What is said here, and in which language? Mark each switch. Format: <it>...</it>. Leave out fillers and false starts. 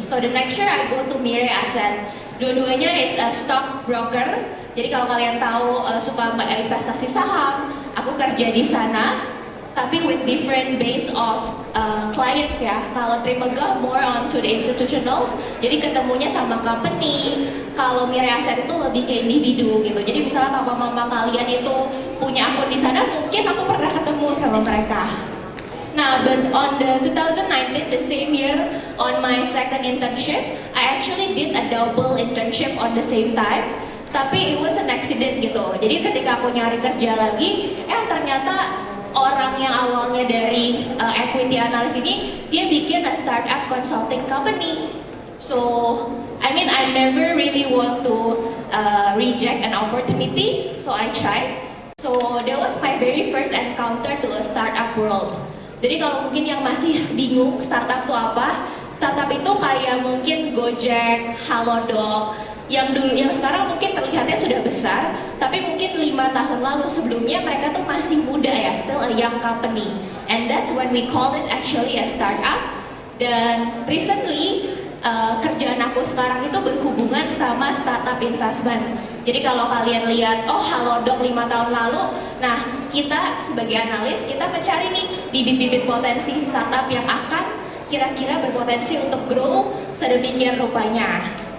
<en>So the next year I go to Mirae Asset.</en> <id>Dua-duanya</id> <en>it's a stock broker.</en> <id>Jadi kalau kalian tahu suka investasi saham, aku kerja di sana. Tapi</id> <en>with different base of clients</en> <id>ya. Kalau</id> <en>Trimegah more on to the institutionals,</en> <id>jadi ketemunya sama</id> <en>company.</en> <id>Kalau Mirae Asset itu lebih ke individu gitu. Jadi misalnya papa mama kalian itu punya akun di sana, mungkin aku pernah ketemu sama mereka. Nah,</id> <en>but on the 2019, the same year, on my second internship, I actually did a double internship on the same time.</en> <id>Tapi</id> <en>it was an accident</en> <id>gitu. Jadi ketika aku nyari kerja lagi, ternyata orang yang awalnya dari equity analyst ini, dia bikin</id> <en>a startup consulting company. So, I mean, I never really want to reject an opportunity, so I tried. So, that was my very first encounter to a startup world.</en> <id>Jadi kalau mungkin yang masih bingung startup itu apa, startup itu kayak mungkin Gojek, Halodoc, yang sekarang mungkin terlihatnya sudah besar, tapi mungkin 5 tahun lalu sebelumnya mereka tuh masih muda ya,</id> <en>still a young company. And that's when we call it actually a startup.</en> <id>Dan</id> <en>recently</en> <id>kerjaan aku sekarang itu berhubungan sama</id> <en>startup investment.</en> <id>Jadi kalau kalian lihat, oh Halodoc 5 tahun lalu, nah kita sebagai analis, kita mencari nih bibit-bibit potensi startup yang akan kira-kira berpotensi untuk</id> <en>grow</en> <id>sedemikian rupanya.</id>